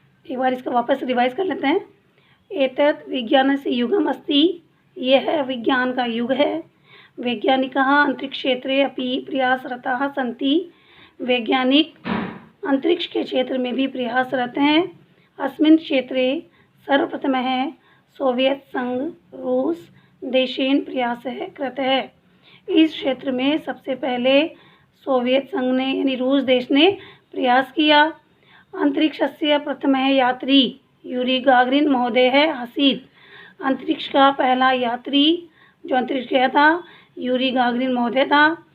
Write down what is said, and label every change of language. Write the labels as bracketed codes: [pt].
[hi] एक बार इसका वापस रिवाइज कर लेते हैं। [sa] एतत् विज्ञानस्य युगम् अस्ति, [hi] यह विज्ञान का युग है। [sa] वैज्ञानिकाः अंतरिक्षक्षेत्रे अपि प्रयासरताः सन्ति, [hi] वैज्ञानिक अंतरिक्ष के क्षेत्र में भी प्रयासरत हैं। [sa] अस्मिन् क्षेत्रे सर्वप्रथमः सोवियत संघ रूस देशेन प्रयासः कृतः। [hi] इस क्षेत्र में सबसे पहले सोवियत संघ ने यानी रूस देश ने प्रयास किया। [sa] अंतरिक्षस्य प्रथमः यात्री यूरी गागरिन महोदय आसीत्। [hi] अंतरिक्ष का पहला यात्री जो अंतरिक्ष गया था यूरी गागरिन महोदय था।